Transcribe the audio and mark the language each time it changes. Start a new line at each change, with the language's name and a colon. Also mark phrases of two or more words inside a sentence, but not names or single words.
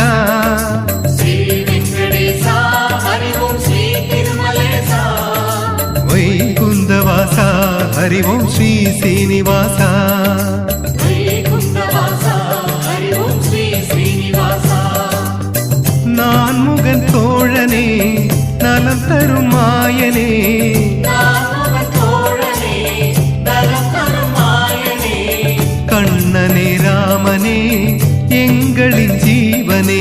Telugu: శ్రీ వెంకటేశా హరి ఓం శ్రీ తిరుమలేశా, వైకుంఠవాసా హరి ఓం శ్రీ శ్రీనివాసా, వైకుంఠవాసా హరి ఓం శ్రీ శ్రీనివాసా.
Tamil: நான்முகன் தோழனே நலம் தரும் மாயனே, நான்முகன் தோழனே நலம் தரும் மாயனே, கண்ணனே ராமனே எங்களின் ஜீவனே,